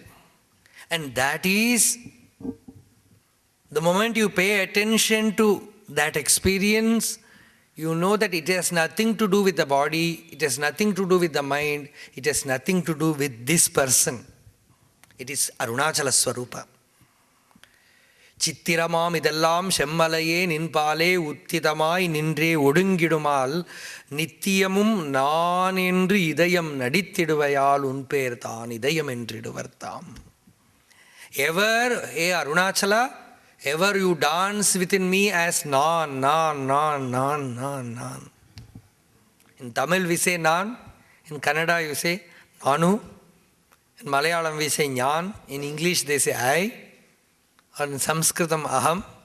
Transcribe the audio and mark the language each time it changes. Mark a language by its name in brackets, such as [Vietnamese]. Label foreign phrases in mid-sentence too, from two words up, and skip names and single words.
[English] And that is, the moment you pay attention to that experience, you know that it has nothing to do with the body, it has nothing to do with the mind, it has nothing to do with this person. It is Arunachala Swarupa. [Tamil] சித்திரமாம் இதெல்லாம் செம்மலையே நின்பால் உதித்தமை நின்றே ஒடுங்கிடுமால் நித்தியமும் நான் என்று இதயம் நடித்திடுவையால் உன்பேர் தான் இதயம் என்றிடுவர்தாம். [English] Ever, hey Arunachala, ever you dance within me as Nan, Nan, Nan, Nan, Nan, Nan. In Tamil we say Nan, in Kannada you say Nanu, in Malayalam we say Nyan, in English they say I, or in Sanskritam Aham.